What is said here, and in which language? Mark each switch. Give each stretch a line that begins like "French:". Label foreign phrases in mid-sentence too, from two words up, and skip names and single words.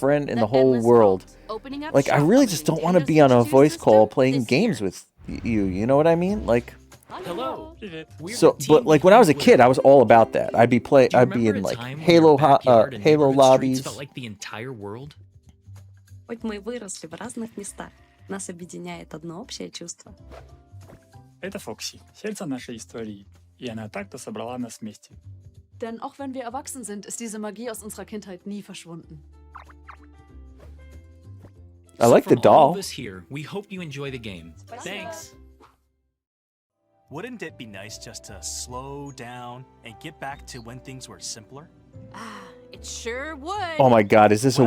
English: friend in The the whole Endless world. Vault, opening up Like I shop really on the just don't want to Nintendo be on a Switch 2 voice call system playing this games year. with you know what I mean? Like Hello. so, but like when I was a kid, I was all about that. I'd be in like Halo Halo lobbies. Felt like the entire world.
Russian: Хоть мы и выросли в разных местах, нас объединяет одно общее чувство. Это Фокси, сердце нашей истории, и она так-то собрала нас вместе.
German: Denn auch wenn wir erwachsen sind, ist diese Magie aus unserer Kindheit nie verschwunden.
English: I like the From all doll. of us here, we hope you enjoy the game. Thanks. Wouldn't it be nice just to slow down and get back to when things were simpler? It sure would. Oh my god, is this a